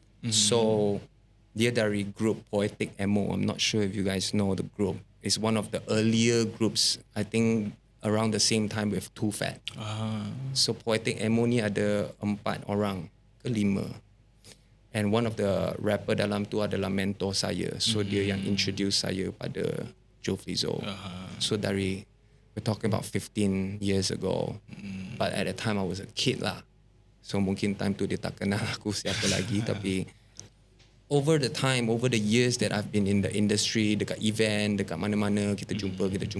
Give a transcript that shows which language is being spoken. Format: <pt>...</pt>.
<ms>So dia dari group Poetic Emo.</ms> <en>I'm not sure if you guys know the group. It's one of the earlier groups, I think around the same time with Too Fat.</en> <ms>So Poetic Emo ni ada 4 orang ke 5.</ms> <en>And one of the rapper</en> <ms>dalam tu adalah mentor saya. So dia yang introduce saya pada Joe Flizzo.</ms> <en>So we're talking about 15 years ago. But at that time I was a kid</en> <ms>lah. So mungkin time tu dia tak kenal aku siapa lagi.</ms> <en>Tapi over the years that I've been in the industry,</en> <ms>dekat event, dekat mana-mana kita jumpa.</ms>